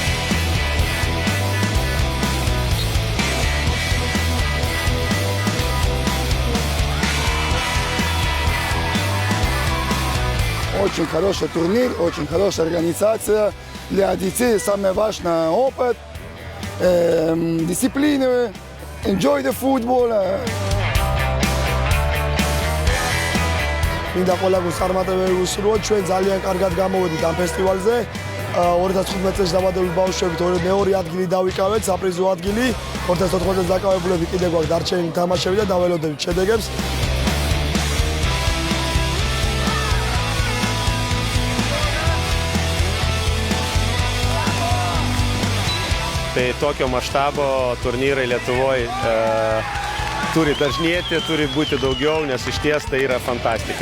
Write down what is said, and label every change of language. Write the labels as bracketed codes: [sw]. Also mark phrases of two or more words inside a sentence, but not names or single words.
[ru] Очень хороший турнир, очень хорошая организация. Для детей самое важное опыт, дисциплина, [en] enjoy the football. [ka] მინდა ყველა გულწარმატებელი უსურვოთ, ჩვენ ძალიან კარგად გამოვედით ამ ფესტივალზე. 2015 წელს დაბადებული ბავშვებით მეორე ადგილი დავიკავეთ, საპრიზო ადგილი. 2014 წელს დაკავებულები კიდე გვაქვს დარჩენილი თამაშები და დაველოდებით შედეგებს. [lt] Tai tokio maštabo turnyrai Lietuvoje turi dažnėti, turi būti daugiau, nes iš ties tai yra fantastika.